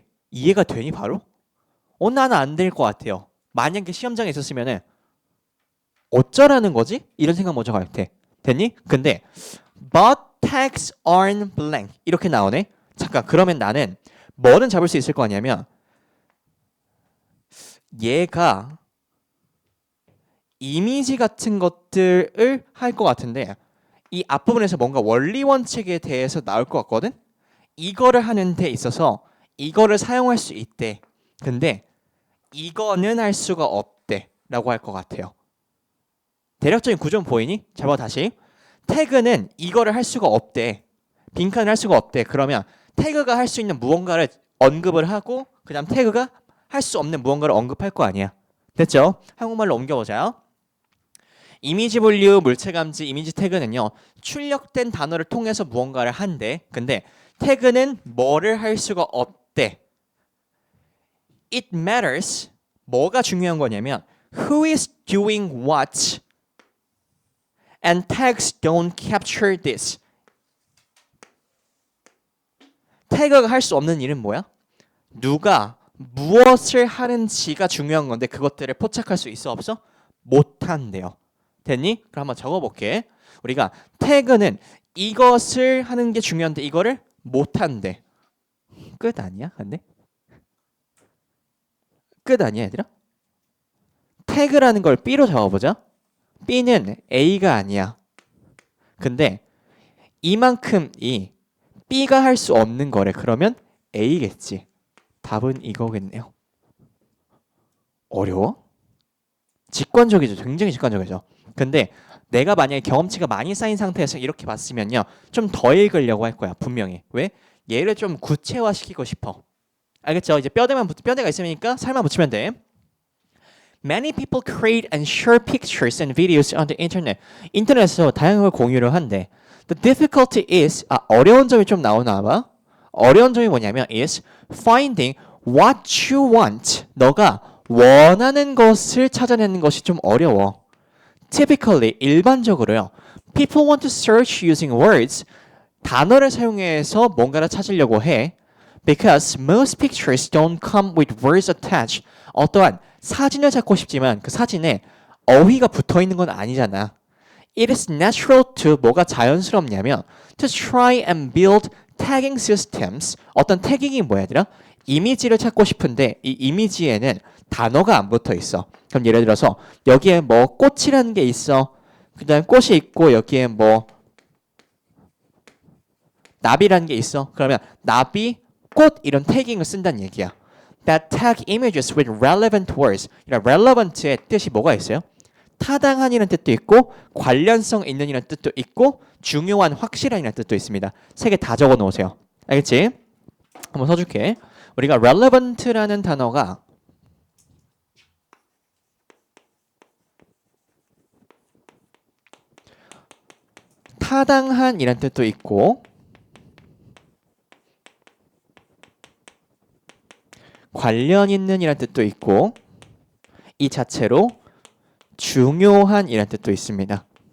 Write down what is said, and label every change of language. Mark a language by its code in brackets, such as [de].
[ko] 이해가 되니 바로? 나는 안 될 것 같아요. 만약에 시험장에 있었으면은 어쩌라는 거지? 이런 생각 먼저 갈 때. 됐니? 근데 [en] but tags aren't blank [ko] 이렇게 나오네. 잠깐 그러면 나는 뭐는 잡을 수 있을 거 아니냐면 얘가 이미지 같은 것들을 할 것 같은데 이 앞부분에서 뭔가 원리 원칙에 대해서 나올 것 같거든? 이거를 하는 데 있어서 이거를 사용할 수 있대. 근데 이거는 할 수가 없대 라고 할 것 같아요. 대략적인 구조는 보이니? 잘 봐 다시. 태그는 이거를 할 수가 없대. 빈칸을 할 수가 없대. 그러면 태그가 할 수 있는 무언가를 언급을 하고 그 다음 태그가 할 수 없는 무언가를 언급할 거 아니야. 됐죠? 한국말로 옮겨보자. 이미지 분류, 물체 감지, 이미지 태그는요. 출력된 단어를 통해서 무언가를 한대. 근데 태그는 뭐를 할 수가 없대. [en] It matters. [ko] 뭐가 중요한 거냐면 [en] who is doing what and tags don't capture this. [ko] 태그가 할 수 없는 일은 뭐야? 누가 무엇을 하는지가 중요한 건데 그것들을 포착할 수 있어 없어? 못한대요. 됐니? 그럼 한번 적어볼게. 우리가 태그는 이것을 하는 게 중요한데 이거를 못한대. 끝 아니야? 근데? 끝 아니야 얘들아? 태그라는 걸 B로 적어보자. B는 A가 아니야. 근데 이만큼이 B가 할 수 없는 거래. 그러면 A겠지. 답은 이거겠네요. 어려워? 직관적이죠. 굉장히 직관적이죠. 근데 내가 만약에 경험치가 많이 쌓인 상태에서 이렇게 봤으면요. 좀 더 읽으려고 할 거야. 분명히. 왜? 얘를 좀 구체화시키고 싶어. 알겠죠? 이제 뼈대가 있으니까 살만 붙이면 돼. [en] Many people create and share pictures and videos on the internet. [ko] 인터넷에서 다양한 걸 공유를 한대. [en] The difficulty is [ko] 어려운 점이 좀 나오나 봐. 어려운 점이 뭐냐면 [en] is finding what you want. [ko] 너가 원하는 것을 찾아내는 것이 좀 어려워. [en] Typically [ko] 일반적으로요. [en] People want to search using words. [ko] 단어를 사용해서 뭔가를 찾으려고 해. [en] Because most pictures don't come with words attached. [ko] 어떠한 사진을 찾고 싶지만 그 사진에 어휘가 붙어 있는 건 아니잖아. [en] It is natural to [ko] 뭐가 자연스럽냐면 [en] to try and build tagging systems. [ko] 어떤 태깅이 뭐야 얘들아? 이미지를 찾고 싶은데 이 이미지에는 단어가 안 붙어 있어. 그럼 예를 들어서 여기에 뭐 꽃이라는 게 있어. 그다음 꽃이 있고 여기에 뭐 나비라는 게 있어. 그러면 나비, 꽃 이런 태깅을 쓴다는 얘기야. [en] That tag images with relevant words. [ko] relevant의 뜻이 뭐가 있어요? 타당한이라는 뜻도 있고 관련성 있는이라는 뜻도 있고 중요한, 확실한이라는 뜻도 있습니다. 세 개 다 적어 놓으세요. 알겠지? 한번 써줄게. 우리가 relevant라는 단어가 타당한이라는 뜻도 있고 관련 있는이라는 뜻도 있고 이 자체로 중요한이라는 뜻도 있습니다.